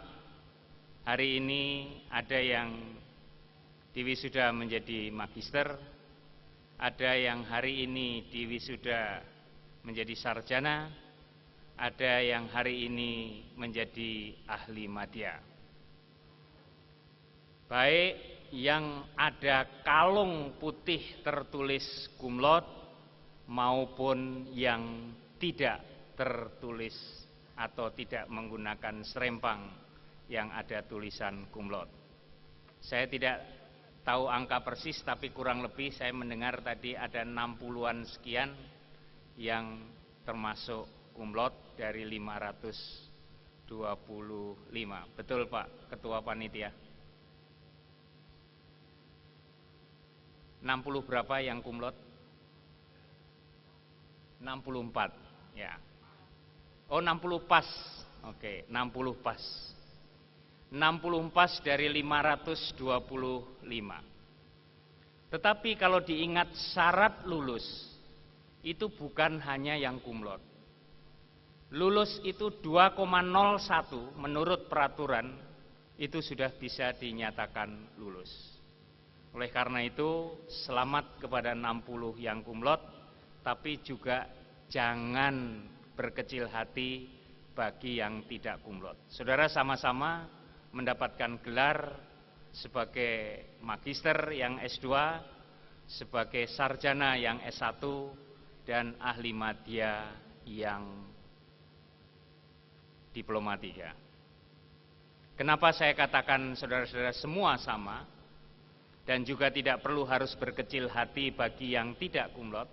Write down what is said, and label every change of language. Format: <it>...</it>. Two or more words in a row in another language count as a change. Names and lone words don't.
<id>Hari ini ada yang diwisuda menjadi magister, ada yang hari ini diwisuda menjadi sarjana, ada yang hari ini menjadi ahli madya. Baik yang ada kalung putih tertulis</id> <la>cum laude</la> <id>maupun yang tidak tertulis atau tidak menggunakan serempang yang ada tulisan</id> <la>cum laude.</la> <id>Saya tidak tahu angka persis, tapi kurang lebih saya mendengar tadi ada 60-an sekian yang termasuk</id> <la>cum laude</la> <id>dari 525. Betul Pak Ketua Panitia? 60 berapa yang</id> <la>cum laude?</la> <id>64 ya. Oh 60 pas. Oke, 60 pas. 60 pas dari 525. Tetapi kalau diingat syarat lulus, itu bukan hanya yang</id> <la>cum laude.</la> <id>Lulus itu 2,01 menurut peraturan, itu sudah bisa dinyatakan lulus. Oleh karena itu, selamat kepada 60 yang</id> <la>cum laude,</la> <id>tapi juga jangan berkecil hati bagi yang tidak</id> <la>cum laude.</la> <id>Saudara sama-sama mendapatkan gelar sebagai magister yang S2, sebagai sarjana yang S1, dan ahli madya yang Diplomatika. Kenapa saya katakan saudara-saudara semua sama, dan juga tidak perlu harus berkecil hati bagi yang tidak kumlot.</id>